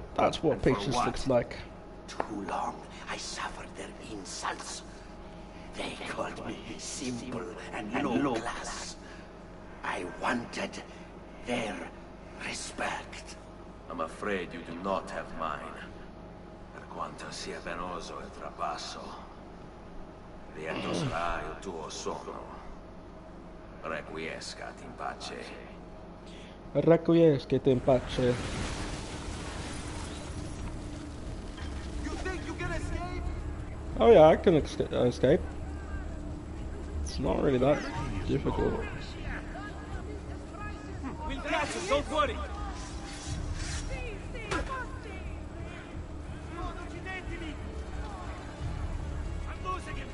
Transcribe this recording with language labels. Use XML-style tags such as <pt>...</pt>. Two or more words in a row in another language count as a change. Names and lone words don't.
<en>That's what patience looks like. Too long I suffered their insults. They called me simple and low class. I wanted their respect. I'm afraid you do not have mine.</en> <it>Per quanto sia penoso il trapasso, lieto sarà il tuo sonno.</it> <la>Requiescat in pace. Requiescat in pace.</la> <en>You think you can escape? Oh yeah, I can escape. It's not really that difficult. We'll catch him, don't worry. I'm losing him.</en>